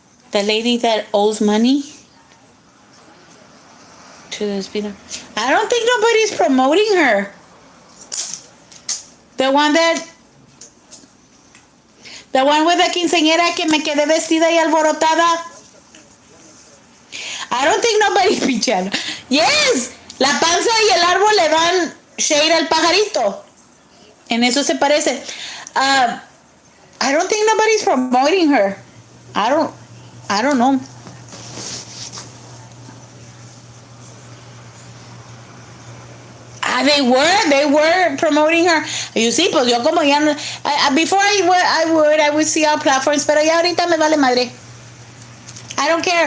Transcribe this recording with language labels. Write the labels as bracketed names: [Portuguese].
[English] The lady that owes money to the speeder. I don't think nobody's promoting her. The one with the [Spanish] quinceañera que me quedé vestida y alborotada. [English] I don't think nobody's pichando. [Spanish] Yes, la panza y el árbol le dan shade al pajarito. En eso se parece. [English] I don't think nobody's promoting her. I don't know. They were promoting her. You see, [Spanish] pues yo como ya no, [English] before I would see all platforms, [Spanish] pero ya ahorita me vale madre. [English] I don't care.